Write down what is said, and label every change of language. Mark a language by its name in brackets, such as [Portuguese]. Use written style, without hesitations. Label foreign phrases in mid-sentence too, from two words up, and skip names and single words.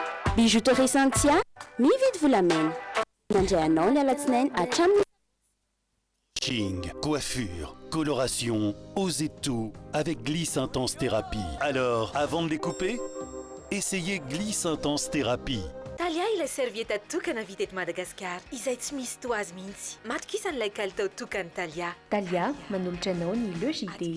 [Malagasy] Bijouterie Santia, mividy volamena. Mandray anao ny alatsinainy hatramin'ny [French] Ching, coiffure, coloration, osez tout avec Gliss Intense Thérapie. Alors, avant de les couper, essayez Gliss Intense Thérapie. [Malagasy] Talia ilay servieta tokana vita eto Madagasikara izay tsy misy toazy mihitsy. Matokisany kalitao tokany Talia. Talia manolotra anao ny logité.